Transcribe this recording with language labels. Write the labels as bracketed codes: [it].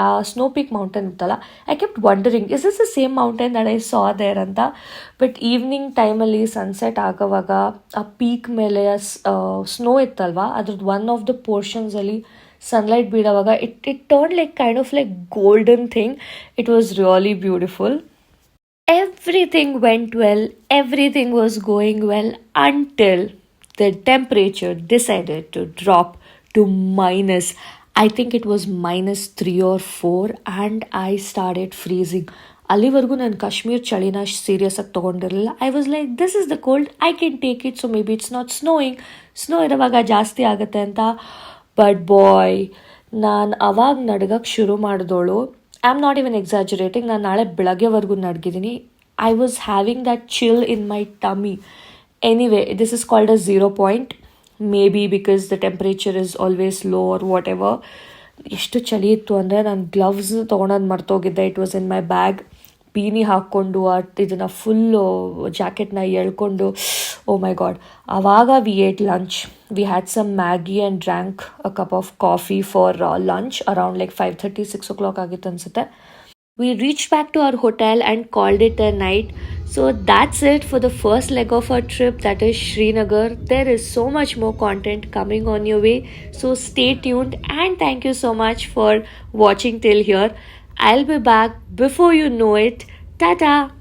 [kn] ಆ snow peak mountain ಇತ್ತಲ್ಲ, [en] I kept wondering is this the same mountain that I saw there ಅಂತ. [kn] But evening ಟೈಮಲ್ಲಿ sunset ಆಗೋವಾಗ ಆ peak ಮೇಲೆ snow ಇತ್ತಲ್ವ, ಅದ್ರದ್ದು one of the ಪೋರ್ಷನ್ಸಲ್ಲಿ sunlight ಬೀಳೋವಾಗ [en] It turn like kind of like golden thing. It was really beautiful. Everything went well, everything was going well until the temperature decided to drop to minus, I think it was -3 or 4, and I started freezing. [kn] ಅಲ್ಲಿವರೆಗೂ ನಾನು Kashmir ಚಳಿನ serious ಆಗಿ ತೊಗೊಂಡಿರಲಿಲ್ಲ. [en] I was like this is the cold, I can take it, so maybe it's not snowing, [kn] snow ಇರೋವಾಗ ಜಾಸ್ತಿ ಆಗುತ್ತೆ ಅಂತ. [en] but boy, [kn] ನಾನು ಅವಾಗ ನಡ್ಗಕ್ಕೆ ಶುರು ಮಾಡಿದೋಳು. [en] I am not even exaggerating, [kn] ನಾನು ನಾಳೆ ಬೆಳಗ್ಗೆವರೆಗೂ ನಡ್ಗಿದ್ದೀನಿ. [en] I was having that chill in my tummy. Anyway, this is called a 0 point, maybe because the temperature is always low or whatever. [kn] ಎಷ್ಟು ಚಳಿ ಇತ್ತು ಅಂದರೆ ನಾನು ಗ್ಲವ್ಸ್ ತೊಗೊಳೋದು ಮರ್ತೋಗಿದ್ದೆ. [en] It was in my bag. [kn] ಬೀನಿ ಹಾಕ್ಕೊಂಡು ಇದನ್ನು ಫುಲ್ಲು ಜಾಕೆಟ್ನ ಎಳ್ಕೊಂಡು, [en] Oh my God. ಆವಾಗ we ate lunch. We had some Maggi and drank a cup of coffee for lunch around like 5:30-6 o'clock [kn] ಆಗಿತ್ತು ಅನಿಸುತ್ತೆ. [en] We reached back to our hotel and called it a night. So that's it for the first leg of our trip, that is Srinagar. There is so much more content coming on your way. So stay tuned, and thank you so much for watching till here. I'll be back before you know it. Tata!